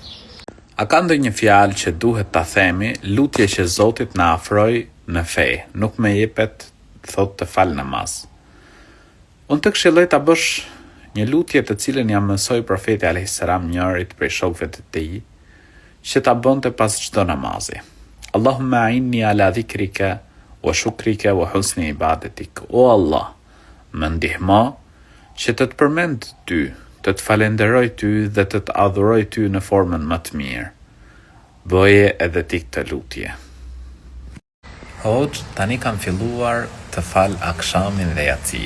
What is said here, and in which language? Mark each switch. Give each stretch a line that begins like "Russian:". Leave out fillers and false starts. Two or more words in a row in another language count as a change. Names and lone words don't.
Albanian: A ka ndonjë fjalë që duhet ta themi, lutje që Zotit na afroj në fe, nuk me jepet thot të fal namaz. Unë të këshilloj ta bësh një lutje të cilën ja mësoi profeti
Arabic: عليه السلام
Albanian: njërit prej shokëve të tij, që ta bënte pas çdo namazi.
Arabic: اللهم أعني على ذكرك وشكرك وحسن عبادتك.
Albanian: O Allah, më ndihmo që të përmend ty, të të falenderoj ty dhe të të adhuroj ty në formën më të mirë. Bëje edhe ti këtë lutje. Hoxh, tani kam filluar të fal akshamin dhe yatsin.